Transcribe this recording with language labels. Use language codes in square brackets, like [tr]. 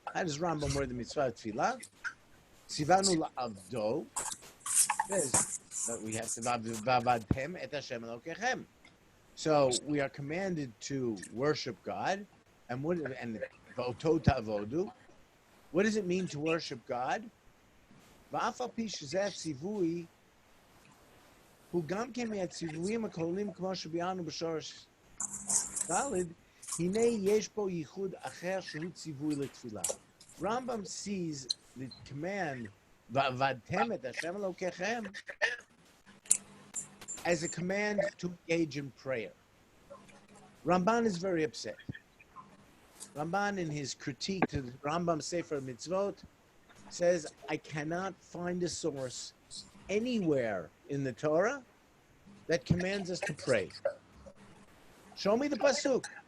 [en] How does Rambam word the Mitzvah of Tefillah? [he] Tzivanu la'avdo. [en] Says that we have to [he] v'avadtem et Hashem Elokechem. [en] So we are commanded to worship God, and [he] v'oto ta'avodu. [en] What does it mean to worship God? [he] ואף על פי שזה הציווי, הוא גם כן מהציוויים הכלולים כמו שביארנו בשורש ד', הנה יש פה ייחוד אחר שהוא ציווי לתפילה. [en] Rambam sees the command, [he] ועבדתם את השם אלוקיכם, [en] as a command to engage in prayer. Ramban is very upset. Ramban, in his critique to the Rambam Sefer Mitzvot, says, I cannot find a source anywhere in the Torah that commands us to pray. Show me the pasuk.